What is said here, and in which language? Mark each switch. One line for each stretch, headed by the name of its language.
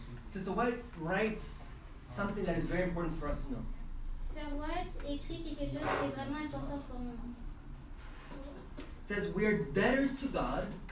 English: Sister White writes something that is very important for us to know.
French: Sir White écrit quelque chose qui est vraiment important pour nous.
English: It says, we are debtors to God.